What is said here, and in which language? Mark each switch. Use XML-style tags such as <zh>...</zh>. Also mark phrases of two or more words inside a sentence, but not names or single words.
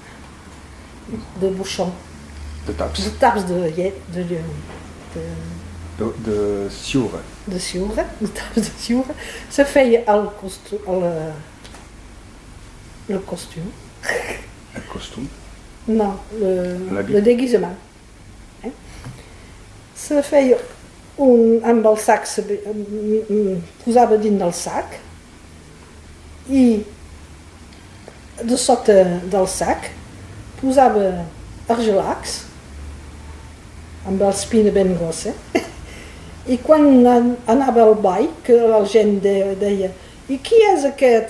<fr>De bouchon.</fr> <ca>De taps. De taps de de Siure. de Siure, de taps de Siure, se feia el costum, El costum. no, L'habit.</ca> <fr>le déguisement.</fr> <ca>Se feia amb el sac, posava dins del sac i de sota del sac posava argelacs amb l'espina ben grossa i quan anava al ball que la gent deia i qui és aquest?</ca>